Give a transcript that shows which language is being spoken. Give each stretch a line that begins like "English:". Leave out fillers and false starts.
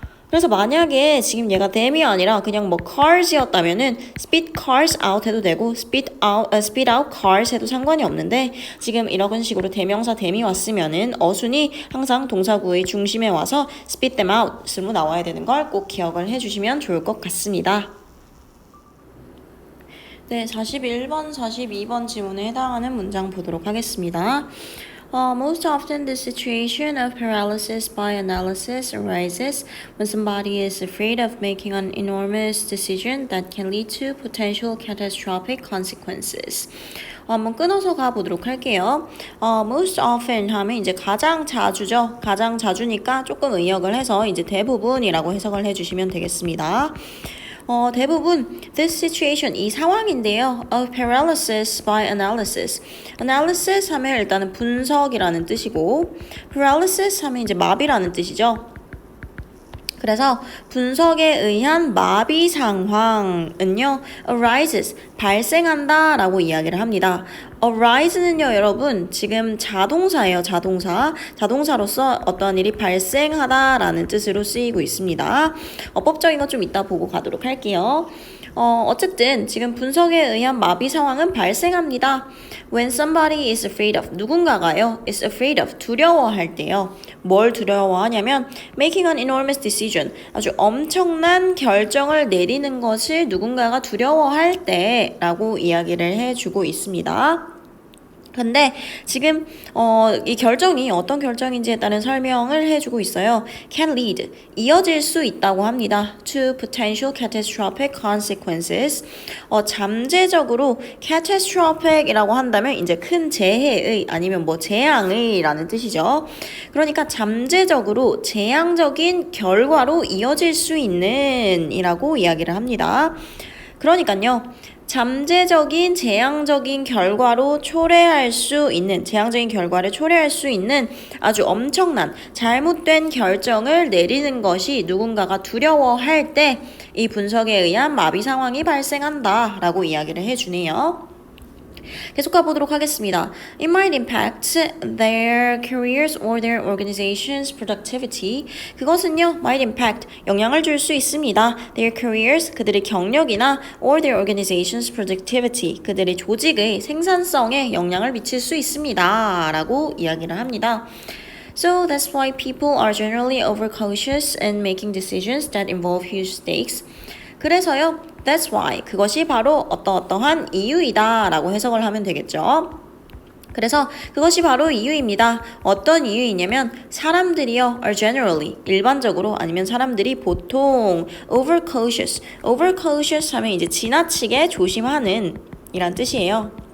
Korean: 그래서 만약에 지금 얘가 them이 아니라 그냥 뭐 cars이었다면은
English: spit cars out
Korean: 해도 되고
English: spit out cars
Korean: 해도 상관이 없는데 지금 이런 식으로 대명사 them이 왔으면은 어순이 항상 동사구의 중심에 와서
English: spit them out
Korean: 으로 나와야 되는 걸 꼭 기억을 해주시면 좋을 것 같습니다. 네, 41번, 42번 지문에 해당하는 문장 보도록 하겠습니다.
English: Most often, the situation of paralysis by analysis arises when somebody is afraid of making an enormous decision that can lead to potential catastrophic consequences.
Korean: 한번 끊어서 가보도록 할게요.
English: Most often
Korean: 하면 이제 가장 자주죠. 가장 자주니까 조금 의역을 해서 이제 대부분이라고 해석을 해주시면 되겠습니다. 대부분
English: this situation,
Korean: 이 상황인데요.
English: of paralysis by analysis.
Korean: analysis 하면 일단은 분석이라는 뜻이고 paralysis 하면 이제 마비라는 뜻이죠. 그래서 분석에 의한 마비 상황은요,
English: arises,
Korean: 발생한다 라고 이야기를 합니다. arise는요, 여러분, 지금 자동사예요, 자동사. 자동사로서 어떤 일이 발생하다 라는 뜻으로 쓰이고 있습니다. 법적인 거 좀 이따 보고 가도록 할게요. 어쨌든 지금 분석에 의한 마비 상황은 발생합니다.
English: When somebody is afraid of,
Korean: 누군가가요,
English: is afraid of,
Korean: 두려워할 때요. 뭘 두려워하냐면
English: making an enormous decision,
Korean: 아주 엄청난 결정을 내리는 것을 누군가가 두려워할 때라고 이야기를 해주고 있습니다. 근데 지금 이 결정이 어떤 결정인지에 따른 설명을 해주고 있어요.
English: can lead,
Korean: 이어질 수 있다고 합니다.
English: to potential catastrophic consequences.
Korean: 잠재적으로 catastrophic이라고 한다면 이제 큰 재해의 아니면 뭐 재앙의 라는 뜻이죠. 그러니까 잠재적으로 재앙적인 결과로 이어질 수 있는 이라고 이야기를 합니다. 그러니까요. 잠재적인 재앙적인 결과로 초래할 수 있는, 재앙적인 결과를 초래할 수 있는 아주 엄청난 잘못된 결정을 내리는 것이 누군가가 두려워할 때 이 분석에 의한 마비 상황이 발생한다 라고 이야기를 해주네요. 계속 가보도록 하겠습니다.
English: It might impact their careers or their organization's productivity.
Korean: 그것은요,
English: might impact,
Korean: 영향을 줄 수 있습니다.
English: Their careers,
Korean: 그들의 경력이나
English: or their organization's productivity,
Korean: 그들의 조직의 생산성에 영향을 미칠 수 있습니다. 라고 이야기를 합니다.
English: So that's why people are generally overcautious in making decisions that involve huge stakes.
Korean: 그래서요,
English: that's why,
Korean: 그것이 바로 어떠한 이유이다 라고 해석을 하면 되겠죠. 그래서 그것이 바로 이유입니다. 어떤 이유이냐면 사람들이요,
English: are generally,
Korean: 일반적으로 아니면 사람들이 보통 overcautious, overcautious 하면 이제 지나치게 조심하는 이란 뜻이에요.